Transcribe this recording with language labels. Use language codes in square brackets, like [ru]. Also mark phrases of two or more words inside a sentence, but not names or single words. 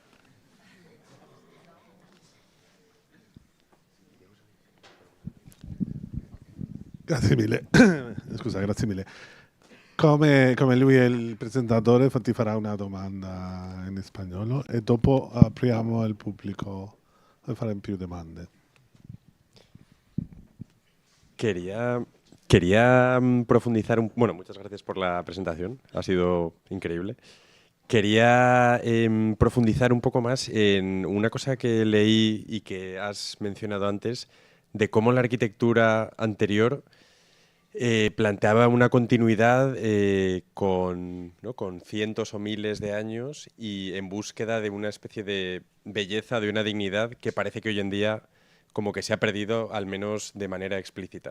[it] Grazie mille. Scusa, grazie mille. Come lui è il presentatore, ti farà una domanda in spagnolo e dopo apriamo al pubblico a fare più domande. [es] Quería profundizar bueno, muchas gracias por la presentación, ha sido increíble. Quería profundizar un poco más en una cosa que leí y que has mencionado antes, de cómo la arquitectura anterior planteaba una continuidad con cientos o miles de años y en búsqueda de una especie de belleza, de una dignidad que parece que hoy en día como que se ha perdido, al menos de manera explícita.